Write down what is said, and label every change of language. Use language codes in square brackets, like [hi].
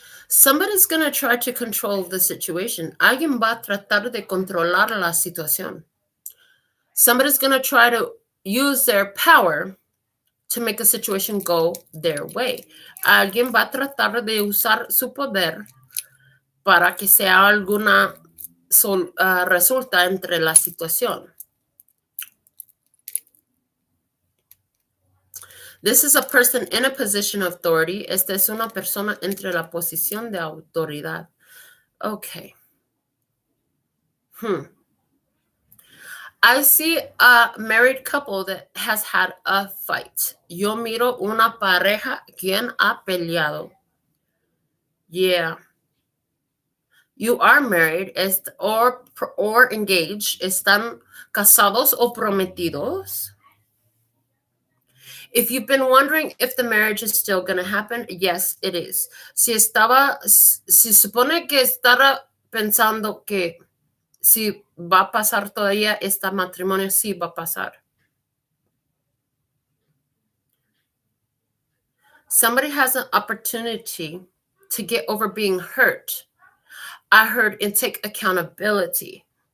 [en] Somebody's going to try to control the situation. [es] Alguien va a tratar de controlar la situación. [en] Somebody's going to try to use their power to make a situation go their way. [es] Alguien va a tratar de usar su poder para que sea alguna resulta entre la situación. [en] This is a person in a position of authority. [es] Esta es una persona entre la posición de autoridad. [en] Okay. I see a married couple that has had a fight. [es] Yo miro una pareja quien ha peleado. [en] Yeah. You are married or engaged. [es] Están casados o prometidos. [en] If you've been wondering if the marriage is still going to happen, yes, it is. [es] Si supone que estaba pensando que si va a pasar todavía este matrimonio, sí va a pasar. [en] Somebody has an opportunity to get over being hurt. I heard and take accountability.